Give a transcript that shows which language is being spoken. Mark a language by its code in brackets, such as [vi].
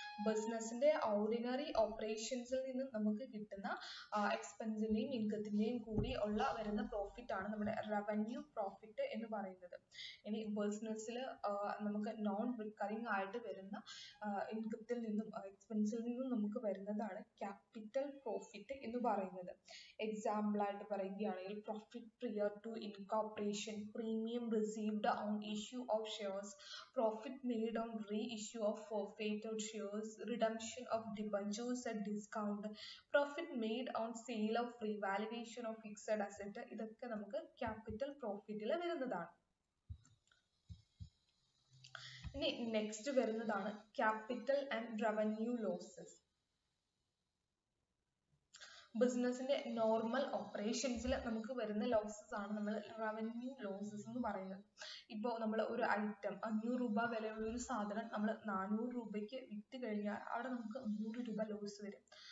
[ml] ബിസിനസിന്റെ ഓർഡിനറി ഓപ്പറേഷൻസിൽ നിന്ന് നമുക്ക് കിട്ടുന്ന എക്സ്പെൻസിന്റെയും ഇൻകത്തിന്റെയും കൂടി വരുന്ന പ്രോഫിറ്റ് ആണ് നമ്മുടെ റവന്യൂ പ്രോഫിറ്റ് എന്ന് പറയുന്നത്. ഇനി ബിസിനസ്സിൽ നമുക്ക് നോൺ റിക്കറിംഗ് ആയിട്ട് വരുന്ന ഇൻകത്തിൽ നിന്നും എക്സ്പെൻസിൽ നിന്നും നമുക്ക് വരുന്നതാണ് ക്യാപിറ്റൽ പ്രോഫിറ്റ് എന്ന് പറയുന്നത്. എക്സാമ്പിൾ ആയിട്ട് പറയുകയാണെങ്കിൽ [en] profit prior to incorporation, premium received on issue of shares, profit made on reissue of forfeited shares, redemption of debentures at discount, profit made on sale of revaluation of fixed asset, [ml] ഇതൊക്കെ നമുക്ക് capital പ്രോഫിറ്റിൽ വരുന്നതാണ്. ഇനി next വരുന്നതാണ് capital and revenue losses. ബിസിനസിന്റെ normal ഓപ്പറേഷൻസിൽ നമുക്ക് വരുന്ന losses ആണ് നമ്മൾ റവന്യൂ ലോസസ് എന്ന് പറയുന്നത്. ഇപ്പോൾ നമ്മൾ ഒരു ഐറ്റം 500 രൂപ വിലയുള്ള ഒരു സാധനം നമ്മൾ 400 രൂപയ്ക്ക് വിറ്റ് കഴിഞ്ഞാൽ അവിടെ നമുക്ക് 100 രൂപ ലോസ് വരും.